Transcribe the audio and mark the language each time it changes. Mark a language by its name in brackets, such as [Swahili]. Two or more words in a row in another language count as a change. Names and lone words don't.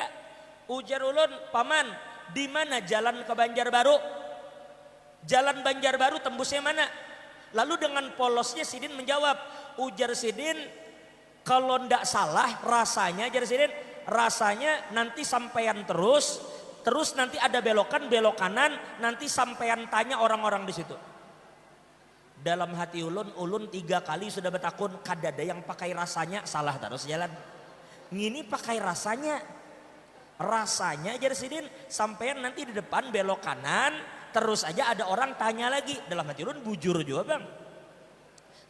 [Banjar] Ujar ulun, paman, di mana jalan ke Banjarbaru? Jalan Banjarbaru tembusnya mana? Lalu dengan polosnya Sidin menjawab, ujar Sidin, kalau ndak salah rasanya, jar Sidin, rasanya nanti sampean terus nanti ada belokan belok kanan, nanti sampean tanya orang-orang di situ. Dalam hati ulun 3 kali sudah betakun, kadada yang pakai rasanya, salah terus jalan. Ngini pakai rasanya jar Sidin, sampean nanti di depan belok kanan. Terus aja ada orang tanya lagi, dalam hati ulun bujur juga bang.